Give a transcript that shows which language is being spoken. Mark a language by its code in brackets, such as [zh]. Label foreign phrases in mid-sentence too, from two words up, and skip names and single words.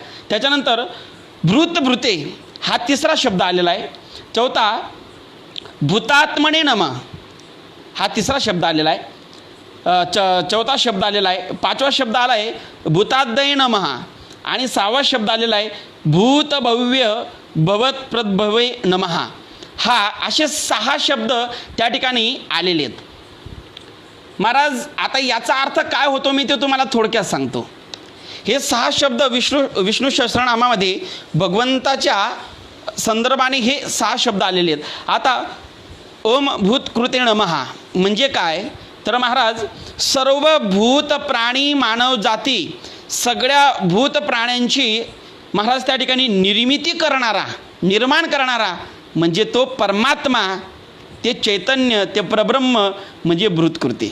[mr] त्याच्यानंतर भृते हा तिसरा शब्द आलेला आहे. चौथा [sa] भूतात्मने नमः [mr] हा तिसरा शब्द आलेला आहे. चौथा शब्द आलेला आहे. 5वा शब्द आला आहे [sa] भूताद्दये नमः [mr] आणि 6वा शब्द आलेला आहे [sa] भूत भव्य भवत प्रद्भवे नमः. [mr] हा असे 6 शब्द त्या ठिकाणी आलेले आहेत. महाराज आता याचा अर्थ काय होतो मी ते तुम्हाला थोडक्यात सांगतो. हे 6 शब्द विष्णू सहस्रनामामध्ये भगवंताच्या संदर्भाने हे 6 शब्द आलेले आहेत. आता [sa] ओम भूतकृते नमः [mr] म्हणजे काय तर महाराज सर्व भूत प्राणी मानव जाती सगळ्या भूत प्राण्यांची महाराज त्या ठिकाणी निर्माण करणारा म्हणजे तो परमात्मा, ते चैतन्य, ते परब्रह्म म्हणजे भूतकृते.